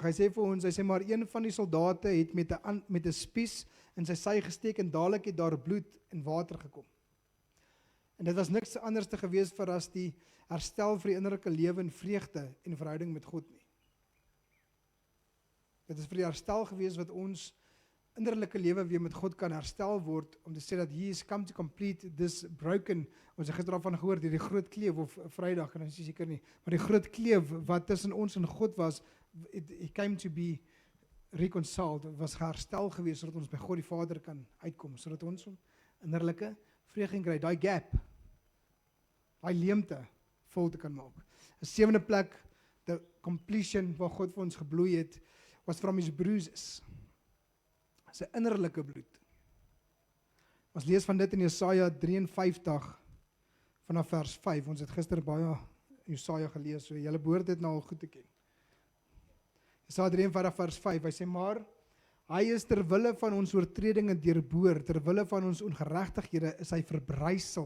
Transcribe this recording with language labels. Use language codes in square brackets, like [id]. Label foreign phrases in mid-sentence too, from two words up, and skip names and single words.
[af] Hy sê vir ons, hy sê, maar een van die soldate het met 'n spies in sy sy gesteek en dadelik het daar bloed en water gekom. En dit was niks anders te gewees vir as die herstel vir die innerlike lewe en vreugde en verhouding met God nie. Dit is vir die herstel gewees wat ons innerlike lewe weer met God kan herstel word, om te sê dat [en] he is come to complete this broken, [af] ons het gister daarvan gehoor, die groot kleef, of Vrydag, en ons is seker nie, maar die groot kleef wat tussen ons en God was, [en] it came to be reconciled, [af] was herstel gewees, sodat ons by God die Vader kan uitkom, sodat ons innerlike vreugde kry, daai gap, daai leemte vol te kan maak. 'n 7de plek, [en] the completion [af] waar God vir ons gebloei het, [en] was from his bruises. [af] Sy innerlike bloed. Ons lees van dit in Jesaja 53 vanaf vers 5. Ons het gister baie Jesaja gelees, so julle behoort dit nou al goed te ken. Jesaja 53 vers 5, hy sê, maar hy is ter wille van ons oortredinge deurboor, ter wille van ons ongeregtighede is hy verbrysel.